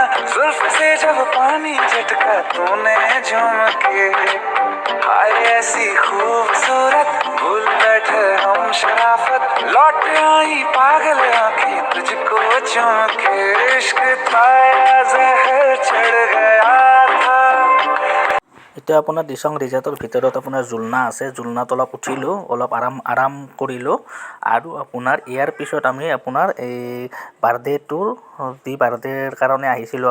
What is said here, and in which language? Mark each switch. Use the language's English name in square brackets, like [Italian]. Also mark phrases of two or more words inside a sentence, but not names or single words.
[Hindi] जुल्फ से जब पानी झटका तूने झूम के, हाय ऐसी खूबसूरत भूल बैठे हम शराफत। लौट आई पागल आंखें तुझको चूम के, इश्क था या जहर चढ़ गया था। [Assamese] এতিয়া আপোনাৰ দিচাং ৰিজৰ্টৰ ভিতৰত আপোনাৰ জুলনা আছে। জুলনাত অলপ উঠিলোঁ, অলপ আৰাম কৰিলোঁ আৰু আপোনাৰ ইয়াৰ পিছত আমি আপোনাৰ এই বাৰ্থডেটোৰ বাৰ্থডেৰ কাৰণে আহিছিলোঁ।